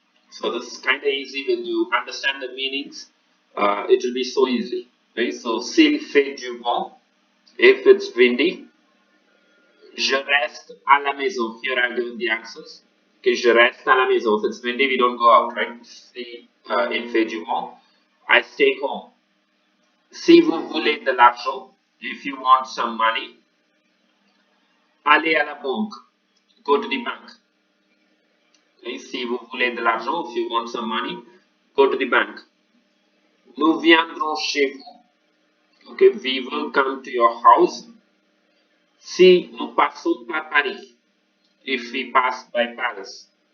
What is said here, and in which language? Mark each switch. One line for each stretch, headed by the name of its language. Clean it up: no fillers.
English: So this is kind of easy when you understand the meanings. It will be so easy. Right?
French: So, s'il fait du vent,
English: if it's windy,
French: je reste à la maison.
English: Here I've given the answers.
French: Okay, je reste à la maison.
English: If it's windy, we don't go out, right?
French: Si il fait du vent,
English: I stay home.
French: Si vous voulez de l'argent,
English: if you want some money,
French: allez à la banque.
English: Go to the bank. Okay,
French: si vous voulez de l'argent,
English: if you want some money, go to the bank.
French: Nous viendrons chez vous.
English: Okay, we will come to your house.
French: Si nous passons par Paris,
English: if we pass by Paris.